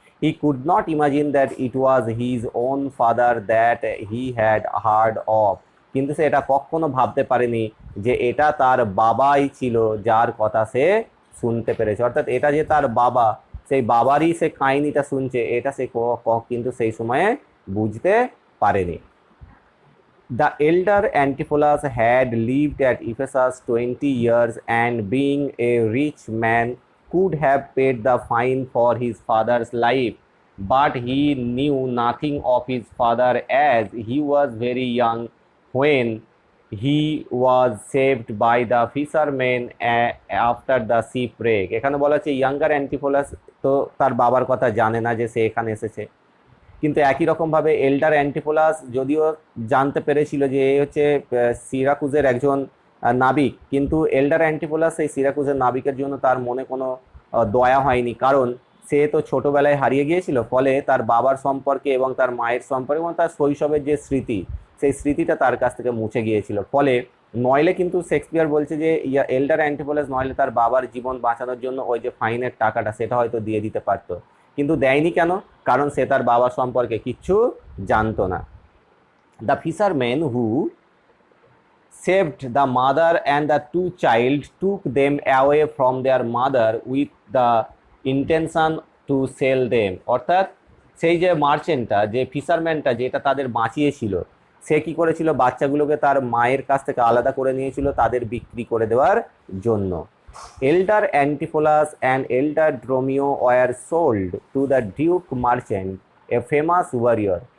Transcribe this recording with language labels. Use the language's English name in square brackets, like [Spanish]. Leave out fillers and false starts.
[English] he could not imagine that it was his own father that he had heard of, [Bangla] কিন্তু সে এটা কখনো ভাবতে পারেনি যে এটা তার বাবাই ছিল যার কথা সে শুনতে পেরেছে। অর্থাৎ এটা যে তার বাবা, সেই বাবারই সে কাহিনীটা শুনছে, এটা সে কিন্তু সেই সময়ে বুঝতে পারেনি। [English] The elder Antipholus had lived at Ephesus 20 years, and being a rich man could have paid the fine for his father's life, but he knew nothing of his father as he was very young when he was saved by the fishermen after the shipwreck। [Bangla] এখানে বলা হচ্ছে younger Antipholus তো তার বাবার কথা জানে না যে সে এখানে এসেছে, কিন্তু একই রকমভাবে এল্ডার অ্যান্টিপোলাস যদিও জানতে পেরেছিল যে এ হচ্ছে সিরাকুজের একজন নাবিক, কিন্তু এল্ডার অ্যান্টিপোলাস এই সিরাকুজের নাবিকের জন্য তার মনে কোনো দয়া হয়নি, কারণ সে তো ছোটবেলায় হারিয়ে গিয়েছিল, ফলে তার বাবার সম্পর্কে এবং তার মায়ের সম্পর্কে এবং তার শৈশবের যে স্মৃতি, সেই স্মৃতিটা তার কাছ থেকে মুছে গিয়েছিল। ফলে নইলে কিন্তু শেক্সপিয়ার বলছে যে এল্ডার অ্যান্টিপোলাস নইলে তার বাবার জীবন বাঁচানোর জন্য ওই যে ফাইনের টাকাটা সেটা হয়তো দিয়ে দিতে পারতো, কিন্তু দেয়নি কেন, কারণ সে তার বাবা সম্পর্কে কিচ্ছু জানতো না। [English] the fisherman who saved the mother and the two child took them away from their mother with the intention to sell them, [Bangla] অর্থাৎ সেই যে মার্চেন্টটা, যে ফিশারম্যানটা যেটা তাদের বাঁচিয়েছিল, সে কি করেছিল, বাচ্চাগুলোকে তার মায়ের কাছ থেকে আলাদা করে নিয়েছিল তাদের বিক্রি করে দেওয়ার জন্য। [English] Elder Antipholus and elder Dromio were sold to the duke merchant, a famous warrior.